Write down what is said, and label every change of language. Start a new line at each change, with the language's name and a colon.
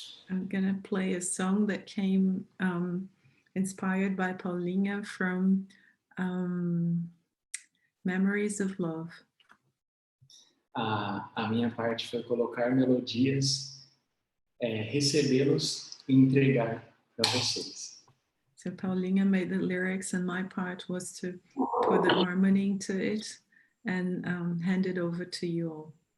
English: I'm gonna play a song that came inspired by Paulinha from Memories of Love.
Portuguese: A minha parte foi colocar melodias, recebê-los e entregar para vocês.
English: So Paulinha made the lyrics and my part was to put the harmony into it and hand it over to you all.